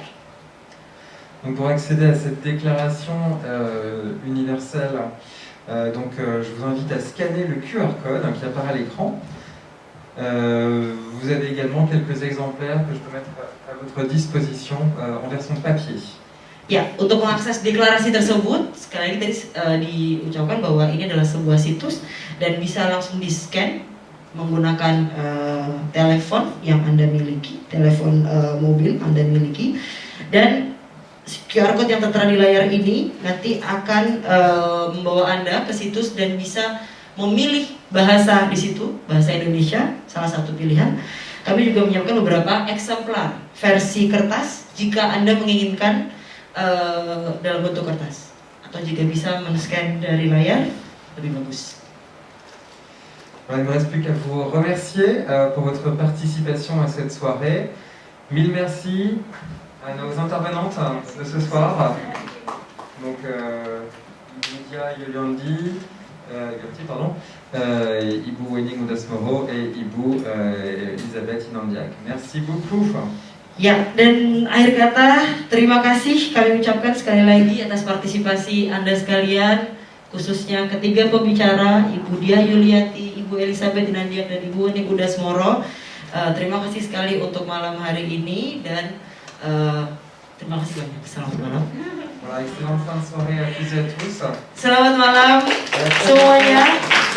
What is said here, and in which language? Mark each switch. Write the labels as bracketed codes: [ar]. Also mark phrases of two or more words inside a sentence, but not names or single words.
[fr] Donc pour accéder à cette déclaration universelle, je vous invite à scanner le QR code qui apparaît à l'écran. Vous avez également quelques exemplaires que je peux mettre à votre disposition en version papier. [id] Ya, untuk mengakses deklarasi tersebut, sekali lagi tadi diucapkan bahwa ini adalah sebuah situs dan bisa langsung di-scan menggunakan telepon yang Anda miliki, telepon mobil Anda miliki, dan QR code yang tertera di layar ini nanti akan membawa Anda ke situs dan bisa memilih bahasa di situ, bahasa Indonesia, salah satu pilihan. Kami juga menyiapkan beberapa eksemplar versi kertas jika Anda menginginkan dalam bentuk kertas, atau jika bisa men-scan dari layar, lebih bagus. [fr] Il ne me reste plus qu'à vous remercier pour votre participation à cette soirée. Mille merci à nos intervenantes de ce soir. Donc, Lydia Yolandi, Ibu Wening Udasmoro et Ibu Elisabeth Inandiak. Merci beaucoup. [id] Ya, dan akhir kata terima kasih kami ucapkan sekali lagi atas partisipasi Anda sekalian, khususnya ketiga pembicara, Ibu Diah Yuliati, Ibu Elisabeth Inandiak, dan Ibu Wening Udasmoro. Terima kasih sekali untuk malam hari ini dan terima kasih banyak. Selamat malam. [fr] Voilà, excellente fin de soirée à tous et à tous. [id] Selamat malam semuanya.